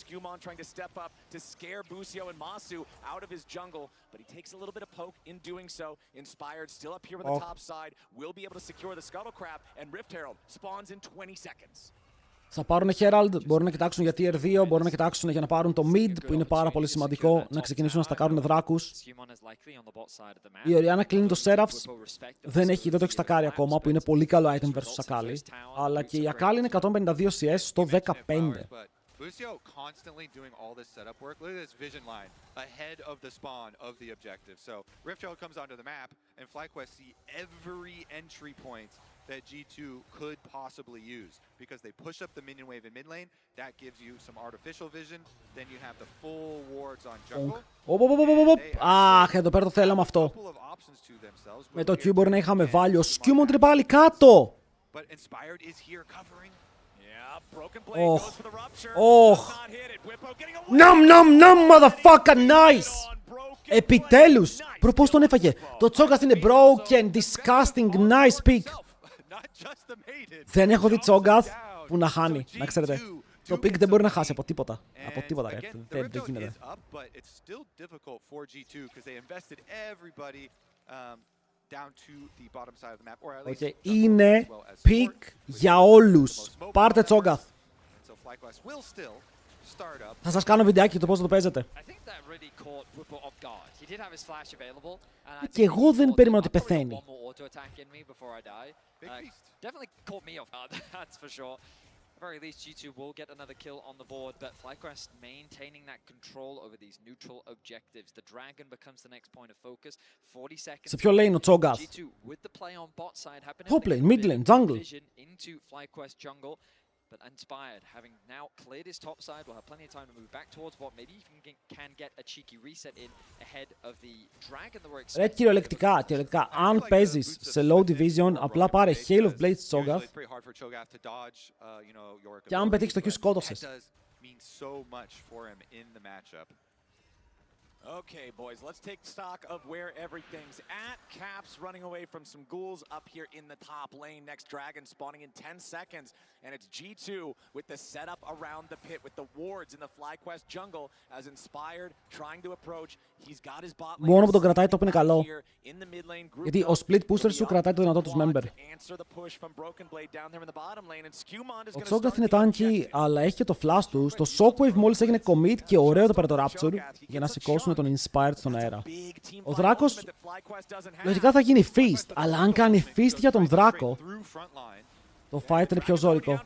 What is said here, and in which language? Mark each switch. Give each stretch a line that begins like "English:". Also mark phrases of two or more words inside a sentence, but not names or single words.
Greek: Θα πάρουν Herald, μπορούν να κοιτάξουν για Tier 2, μπορούν να κοιτάξουν για να πάρουν το mid, που είναι πάρα πολύ σημαντικό, να ξεκινήσουν να στακάρουν δράκους. Η Orianna κλείνει το Seraphs, δεν το έχει στακάρει ακόμα, που είναι πολύ καλό
English: item versus
Greek: Akali. Αλλά και η Akali είναι 152 CS στο 15.
English: Lucio constantly doing all this setup work. Look at this vision line ahead of the spawn of the objective. So Rift Herald comes onto the map, and Flyquest see every entry point that G2 could possibly use because they push up the minion wave in mid lane. That gives you some artificial vision. Then you have the full wards on jungle.
Greek: Αχ, εδώ πέρα το θέλαμε αυτό. Με το Q μπορεί να είχαμε βάλει. Ο Skewmond είναι πάλι κάτω. Ναμ,
English: motherfucker, nice!
Greek: Επιτέλους! Πώς τον έφαγε? Το Cho'Gath είναι
English: broken, disgusting, nice pick.
Greek: Δεν έχω δει Cho'Gath που να χάνει, να ξέρετε. Το pick δεν μπορεί να χάσει από τίποτα. Από τίποτα, ρε. Δεν γίνεται. Είναι pick για όλους. Πάρτε Cho'Gath. Θα σας κάνω βιντεάκι το πώς θα το παίζετε. Και εγώ δεν περίμενα ότι πεθαίνει.
English: Very least, G2 will get another kill on the board, but Flyquest maintaining that control over these neutral objectives. The dragon becomes the next point of focus. 40 seconds.
Greek: Σε ποιο lane ο Cho'Gath?
English: G2 with the play on bot side happening. Top lane, mid lane, jungle. Into Flyquest jungle. But Inspired, having now cleared his top side, will have plenty of time to move back towards bot. Maybe even can get a cheeky reset in ahead of the dragon that we're expecting.
Greek: Ρε κυριολεκτικά, αν παίζεις σε
English: low division,
Greek: απλά πάρε Hail of Blades Cho'Gath και αν πετύχεις το Q σκότωσες.
English: Okay, boys, let's take stock of where everything's at. Caps running away from some ghouls up here in the top lane. Next dragon spawning in 10 seconds. And it's G2 with the setup around the pit with the wards in the Flyquest jungle as Inspired trying to approach. He's got his bot lane.
Greek: Μόνο που τον κρατάει top είναι καλό. Γιατί ο
English: split pusher
Greek: σου κρατάει το δυνατό τους member. Ο Cho'Gath είναι tanky, αλλά έχει και το flash του. Το Shockwave μόλις έγινε commit και ωραίο το πέρα το Rapture για να σηκώσουν τον Inspired στον αέρα. Ο Δράκος λογικά θα γίνει feast, αλλά αν κάνει feast για τον Δράκο, το fight είναι πιο ζώρικο.